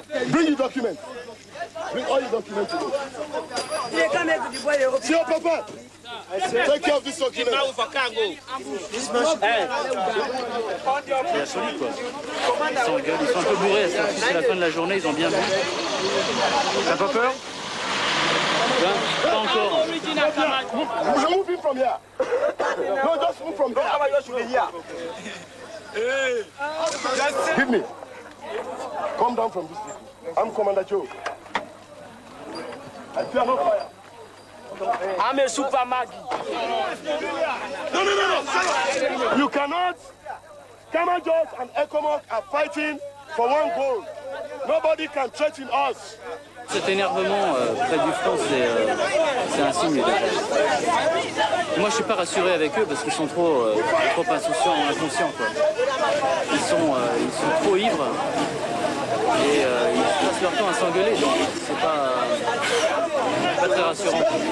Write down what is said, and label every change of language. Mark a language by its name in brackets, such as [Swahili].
[English] Bring your documents. Bring all your documents to me. Sir, Papa, take care of this document. [French] C'est solide, quoi. Ils sont un peu bourrés, c'est la fin de la journée, ils ont bien bu. T'as pas peur? Pas encore. [English] Move him from here. No, just move from here. Give me. Come down from this people. I'm Commander Joe. I fear no fire. I'm a super Maggie. No. You cannot. Kamajos and Ecomog are fighting for one goal. Nobody can threaten us. [French] Cet énervement près du front, c'est un signe déjà. Moi, je suis pas rassuré avec eux parce qu'ils sont trop insouciants, inconscients, quoi. Ils sont trop ivres et ils passent leur temps à s'engueuler, donc c'est pas très rassurant.